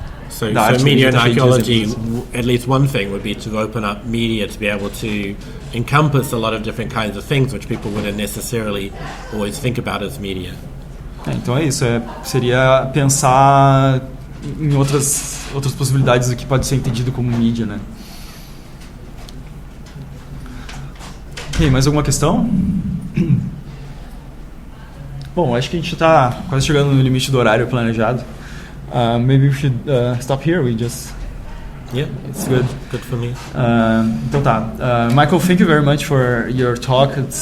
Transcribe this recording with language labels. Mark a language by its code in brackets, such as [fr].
[en] So media and archaeology, at least one thing would be to open up media to be able to encompass a lot of different kinds of things which people wouldn't necessarily always think about as media. [pt] Então é isso, seria pensar em outras possibilidades do que pode ser entendido como mídia, né? Ok, mais alguma questão? Bom, acho que a gente está quase chegando no limite do horário planejado. [en] Maybe we should stop here. We just... Yeah, It's good. Good for me. [pt] Então tá. [en] Michael, thank you very much for your talk.